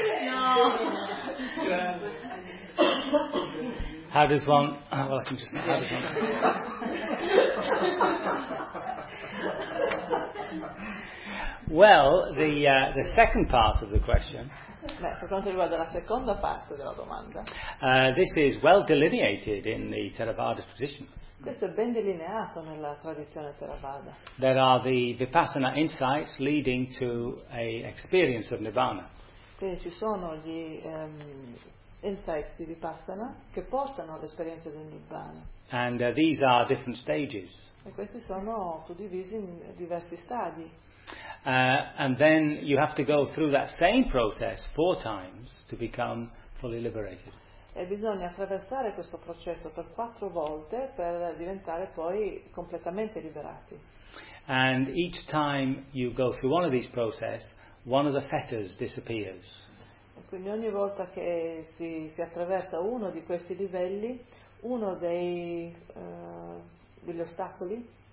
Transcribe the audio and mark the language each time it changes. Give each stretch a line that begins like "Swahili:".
English: No! How does one? Well, I can just. How does one? Well, the second part of the question.
Italian: Per quanto riguarda la seconda parte della domanda.
English: This is well delineated in the Theravada tradition.
Italian: Questo è ben delineato nella tradizione Theravada.
English: There are the vipassana insights leading to a experience of nirvana.
Italian: Quindi ci sono gli insights di Vipassana che portano all'esperienza del Nibbana.
English: And these are different stages.
Italian: E questi sono suddivisi in diversi stadi.
English: And then you have to go through that same process four times to become fully liberated.
Italian: E bisogna attraversare questo processo per quattro volte per diventare poi completamente liberati.
English: And each time you go through one of these processes, one of the fetters disappears.
Italian: E quindi ogni volta che si attraversa uno di questi livelli, uno dei degli ostacoli,